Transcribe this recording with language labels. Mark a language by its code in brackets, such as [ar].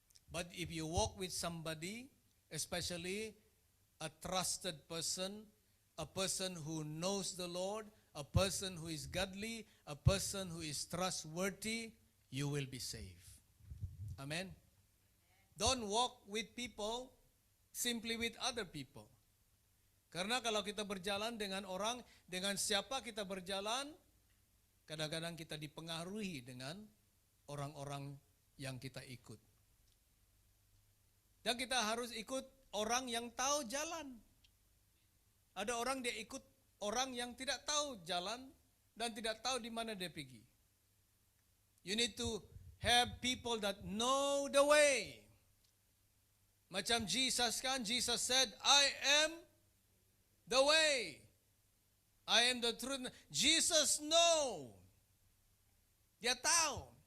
[en] But if you walk with somebody, especially a trusted person, a person who knows the Lord, a person who is godly, a person who is trustworthy, you will be safe. Amen? Don't walk with people simply with other people. [ms] Karena kalau kita berjalan dengan orang, dengan siapa kita berjalan, kadang-kadang kita dipengaruhi dengan orang-orang yang kita ikut. Dan kita harus ikut orang yang tahu jalan. Ada orang dia ikut orang yang tidak tahu jalan dan tidak tahu di mana dia pergi. [en] You need to have people that know the way. [ms] Macam Jesus kan, [en] Jesus said, I am the way. I am the truth. Jesus know. [ms] Dia tahu.